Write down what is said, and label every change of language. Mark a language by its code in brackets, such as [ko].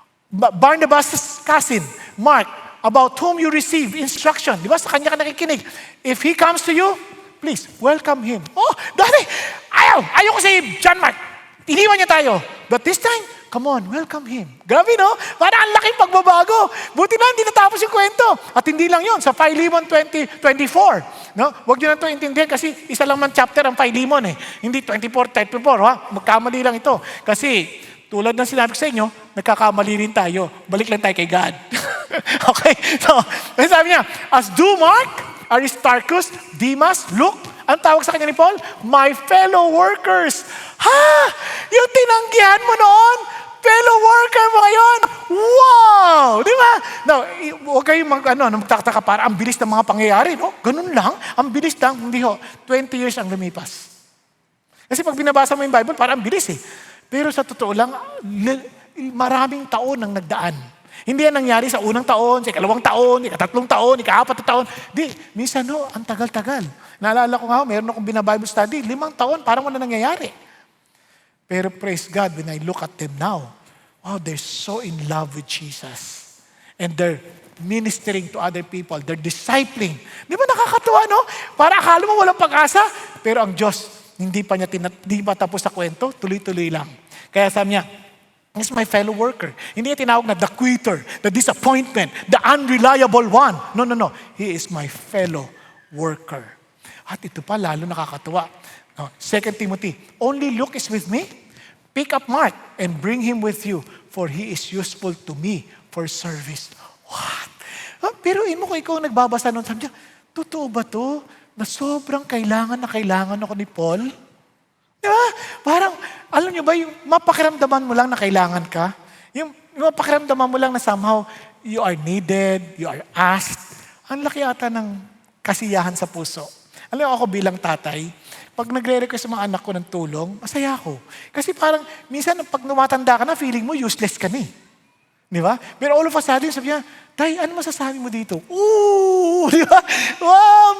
[en] Barnabas' cousin, Mark, about whom you receive instruction. [tl] Di ba? Sa kanya ka nakikinig. [en] If he comes to you, please, welcome him. [tl] Oh, dati, ayaw ko si John Mark. Iniwan niya tayo. [en] But this time, come on, welcome him. [tl] Grabe, no? Parang ang laking pagbabago. Buti na, hindi natapos yung kwento. At hindi lang yun, sa Philemon 20:24. No? Huwag nyo na ito intindihan kasi isa lang man chapter ang Philemon eh. Hindi 24:34, ha? Magkamali lang ito. Kasi, tulad ng sinabi ko sa inyo, nagkakamali rin tayo. Balik lang tayo kay God. Okay? So, sabi niya, as do Mark, Aristarchus, Demas, Luke, ang tawag sa kanya ni Paul, [en] my fellow workers. [tl] Ha? Yung tinanggihan mo noon, fellow worker mo ngayon. Wow! Di ba? Now, huwag kayong magtataka para ang bilis ng mga pangyayari, no? Ganun lang, ang bilis lang. Hindi ho, 20 years ang lumipas. Kasi pag binabasa mo yung Bible, parang ang bilis eh. Pero sa totoo lang, maraming taon ang nagdaan. Hindi yan nangyari sa unang taon, sa ikalawang taon, ikatatlong taon, ikaapat na taon. Di, minsan ang tagal-tagal. Naalala ko nga, meron akong bina-Bible study, 5 taon, parang wala nangyayari. Pero praise God, [en] when I look at them now, wow, they're so in love with Jesus. And they're ministering to other people. They're discipling. [tl] Di ba nakakatuwa, no? Para akala mo walang pag-asa, pero ang Diyos, hindi pa tapos sa kwento, tuloy-tuloy lang. Kaya sabi niya, [en] he's my fellow worker. [tl] Hindi niya tinawag na [en] the quitter, the disappointment, the unreliable one. No. He is my fellow worker. [tl] At ito pa, lalo nakakatuwa. [en] 2 Timothy, only Luke is with me. Pick up Mark and bring him with you, for he is useful to me for service. [tl] What? Pero mo kung ikaw nagbabasa nun, sabi niya, totoo ba to? Na sobrang kailangan ako ni Paul? Di ba? Parang, alam niyo ba, yung mapakiramdaman mo lang na kailangan ka? Yung mapakiramdaman mo lang na [en] somehow, you are needed, you are asked. [tl] Ang laki ata ng kasiyahan sa puso. Alam niyo, ako bilang tatay, pag nagre-request sa mga anak ko ng tulong, masaya ako. Kasi parang, minsan, pag numatanda ka na, feeling mo useless ka na eh. Di ba? Pero [en] all of a sudden, [tl] sabi niya, Tay, ano masasabi mo dito? Ooh! Di ba? Wow!